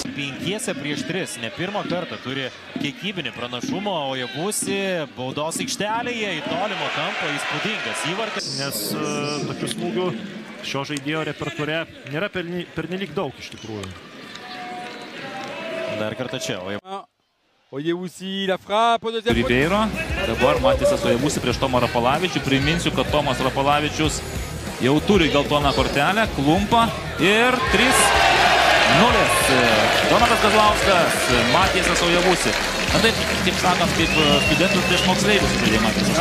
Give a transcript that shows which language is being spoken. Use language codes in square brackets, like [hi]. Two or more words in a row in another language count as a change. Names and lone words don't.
[lt] 5 prieš 3, ne pirmą kartą turi kiekybinį pranašumą, Ojavusi baudos aikštelėje į tolimą kampą įspūdingas įvartis. Nes tokių smūgių šio žaidėjo repertuare nėra pernelyg daug iš tikrųjų. Dar kartą čia. Ojavusi, [fr] la frappe de Ribeiro. [lt] Dabar Matijasas Ojavusi prieš Tomą Rapalavičių. Priminsiu, kad Tomas Rapalavičius jau turi geltoną kortelę. Klumpa ir 3-0. Donatas Kazlauskas, Matijasas Ojavusi. Taip sakant, kaip studentus prieš moksleivius žaidė Matijasas.